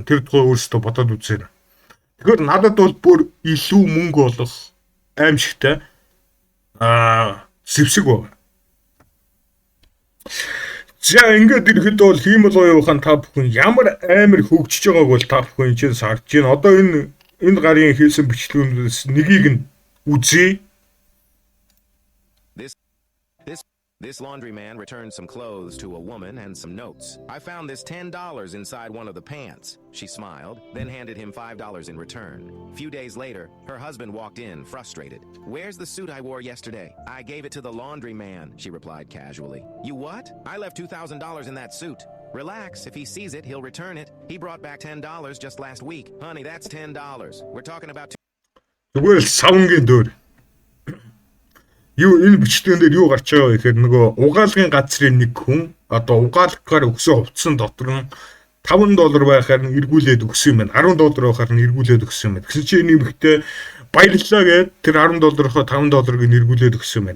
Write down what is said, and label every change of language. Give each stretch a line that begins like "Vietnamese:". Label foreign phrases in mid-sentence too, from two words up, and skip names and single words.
Mongolian: Тэр тухай өөрсдөө бодоод үзээрэй. Тэгэхээр надад бол бүр илүү мөнгө олох аимшигтай зэвсэг байна. За ингээд ирэхэд бол хиймэл оюухан та бүхэн ямар амар хөгжиж байгааг бол та бүхэн чинь сарж байна. Одоо энэ гарын хийсэн бичлэгүүдээс нэгийг нь үзье.
English: This laundryman returned some clothes to a woman and some notes. I found this $10 inside one of the pants. She smiled, then handed him $5 in return. A few days later, her husband walked in, frustrated. "Where's the suit I wore yesterday?" "I gave it to the laundryman," she replied casually. "You what?" "I left $2,000 in that suit." "Relax, if he sees it, he'll return it. He brought back $10 just last week." "Honey, that's $10. We're talking about
Mongolian: Зүгээр л савнгийн дөр. Юу энэ бичлэгэн дээр юу гарч байгаа вэ гэхээр нөгөө угаалгын газрын нэг хүн одоо угаалгаар өгсөн хувцсан дотор нь $5 байхаар нь эргүүлээд өгсөн юм байна. $10 байхаар нь эргүүлээд өгсөн юм байна. Тэгсэн чинь энэ эмэгтэй баярлалаа гэд тэр $10-ийнхоо $5-ыг нь эргүүлээд өгсөн юм байна.